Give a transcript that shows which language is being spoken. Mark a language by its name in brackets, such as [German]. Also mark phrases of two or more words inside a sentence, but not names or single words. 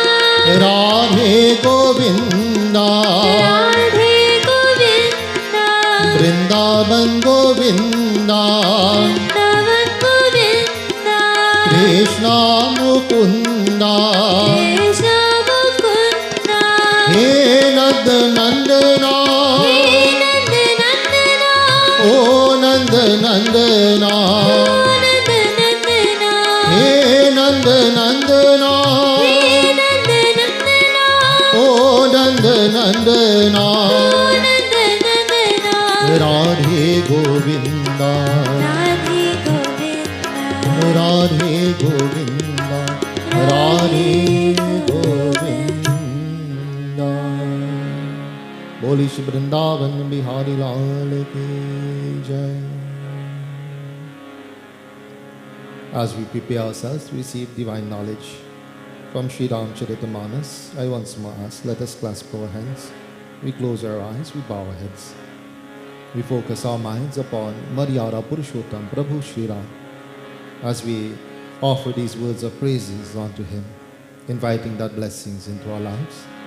[Hindi] Radhe Govinda Radhe Govinda Vrindavan Govinda Vrindavan Govinda Krishna Mukunda Krishna Mukunda He Nand Nandana He Nand Nandana O Nand Nandana Nand Nandana He Nand Nandana He Nand Nandana O Nand Nandana Nand Nandana Radhe Govinda Radhe Govinda राधे गोविंदा राधे गोविंदा बोली श्री वृंदावन बिहारी लाल की जय. [English] As we prepare ourselves to receive divine knowledge from Sri Ramcharitamanas, I once more ask, let us clasp our hands, we close our eyes, we bow our heads. We focus our minds upon Maryada Purushottam Prabhu Shri Ram as we offer these words of praises unto Him, inviting that blessings into our lives.